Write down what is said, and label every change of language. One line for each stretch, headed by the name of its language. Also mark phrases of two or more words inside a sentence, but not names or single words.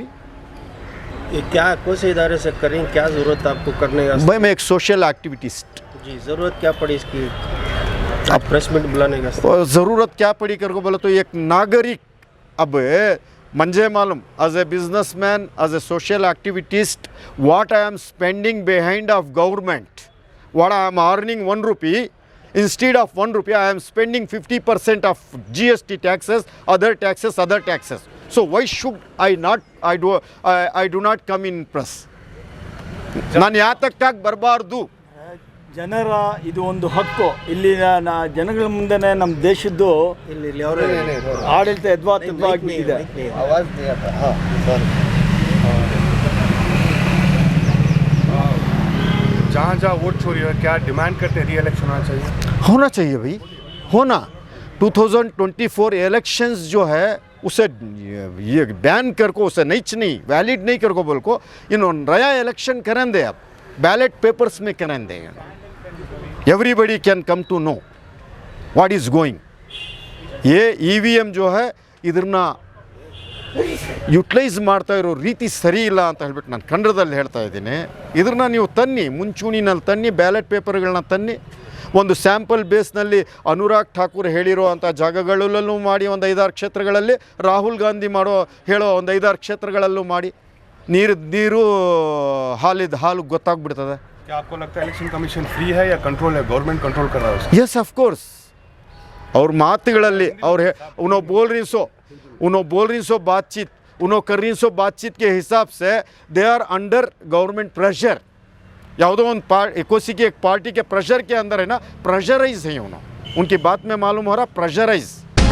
Hindi: ये क्या कौन से इदारे से करें, क्या ज़रूरत आपको करने का? भाई मैं एक
English: social activitist
Hindi: जी, ज़रूरत क्या पड़ी इसकी आप
English: press meet
Hindi: बुलाने का? ज़रूरत क्या पड़ी कर को बोले तो एक नागरिक, अब मंजे मालूम
English: as a businessman, as a social activitist, what I am spending behind of government, what I am earning 1 rupee, instead of 1 rupee I am spending 50% of GST taxes, other taxes. So why should I do not come in press?
Kannada: ನಾನು ಯಾತಕ್ಕಾಗಿ ಬರಬಾರ್ದು? ಜನರ ಇದು ಒಂದು ಹಕ್ಕು. ಇಲ್ಲಿ ಜನಗಳ ಮುಂದೆನೇ ನಮ್ಮ ದೇಶದ್ದು ಇಲ್ಲಿ ಅವರೇ ಆಡಳಿತ ಯಥಾವತ್ತಾಗಿಬಿಟ್ಟಿದೆ.
Hindi: आवाज नहीं आता। हाँ सर, जहाँ वोट चोरी है क्या डिमांड करते हैं री इलेक्शन होना चाहिए? भाई होना। 2024 इलेक्शंस जो है उसे ये बैन कर को, उसे नहीं वैलिड नहीं कर को बोल को नया इलेक्शन करें दे। अब
English: ballot papers
Hindi: में करें दे।
English: everybody can come to know what is going.
Hindi: ये EVM जो है
Kannada: ಇದನ್ನ ಯುಟಿಲೈಸ್ ಮಾಡ್ತಾ ಇರೋ ರೀತಿ ಸರಿ ಇಲ್ಲ ಅಂತ ಹೇಳ್ಬಿಟ್ಟು ನಾನು ಕನ್ನಡದಲ್ಲಿ ಹೇಳ್ತಾ ಇದ್ದೀನಿ. ಇದನ್ನ ನೀವು ತನ್ನಿ, ಮುಂಚೂಣಿನಲ್ಲಿ ತನ್ನಿ, ಬ್ಯಾಲೆಟ್ ಪೇಪರ್ಗಳನ್ನ ತನ್ನಿ, ಒಂದು ಸ್ಯಾಂಪಲ್ ಬೇಸ್ನಲ್ಲಿ ಅನುರಾಗ್ ಠಾಕೂರ್ ಹೇಳಿರೋ ಅಂಥ ಜಾಗಗಳಲ್ಲೂ ಮಾಡಿ, ಒಂದು 5-6 ಕ್ಷೇತ್ರಗಳಲ್ಲಿ ರಾಹುಲ್ ಗಾಂಧಿ ಹೇಳೋ ಒಂದು 5-6 ಕ್ಷೇತ್ರಗಳಲ್ಲೂ ಮಾಡಿ, ನೀರು ಹಾಲು ಗೊತ್ತಾಗ್ಬಿಡ್ತದೆ.
Hindi: क्या आपको लगता है
English: election commission
Hindi: फ्री है या कंट्रोल है,
English: government control
Hindi: कर रहा है उसे?
English: yes of course.
Hindi: और ಮಾತುಗಳಲ್ಲಿ उन्होंने बोल रही सो बातचीत, उन्होंने कर रही सो बातचीत के हिसाब से
English: they are under government pressure.
Kannada: ಯಾವುದೋ ಒಂದು
Hindi: एक पार्टी के प्रेशर के अंदर है ना, प्रेशराइज है उन्होंने। उनकी बात में मालूम हो रहा प्रेशराइज।